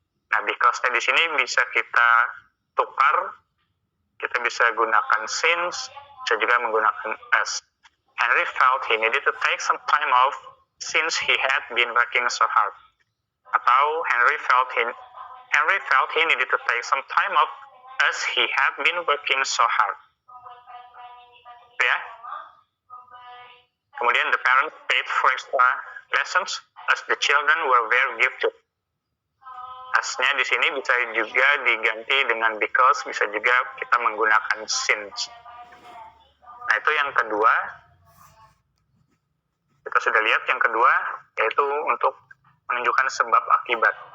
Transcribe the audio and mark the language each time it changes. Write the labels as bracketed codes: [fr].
[id] Nah, because-nya di sini bisa kita tukar, kita bisa gunakan since, bisa juga menggunakan as. [en] Henry felt he needed to take some time off since he had been working so hard. [id] Atau [en] Henry felt he needed to take some time off as he had been working so hard. [id] Ya. Kemudian [en] the parents paid for extra lessons as the children were very gifted. [id] As-nya di sini bisa juga diganti dengan because, bisa juga kita menggunakan since. Nah, itu yang kedua. Kita sudah lihat yang kedua, yaitu untuk menunjukkan sebab akibat.